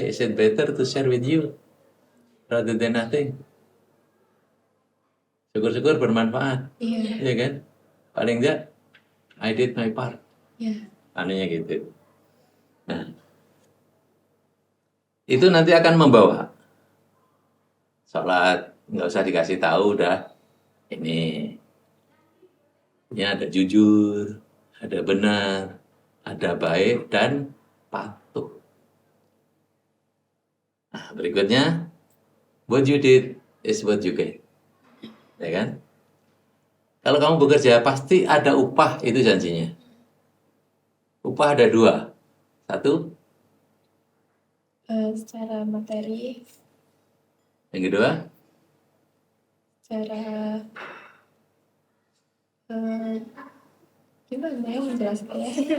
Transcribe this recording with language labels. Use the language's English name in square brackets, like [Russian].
[English] Is it better to share with you rather than nothing? [Indonesian] Syukur-syukur bermanfaat, Iya. ya kan? Paling enggak, [English] I did my part. [Indonesian] Iya. Anehnya gitu. Nah, itu nanti akan membawa sholat, nggak usah dikasih tahu udah. Ini ada jujur, ada benar, ada baik dan patuh. Nah, berikutnya [English] What you did is what you get. [Indonesian] Ya kan? Kalau kamu bekerja, pasti ada upah, itu janjinya. Upah ada 2. 1, Secara materi, yang kedua, secara gimana ya menjelaskannya?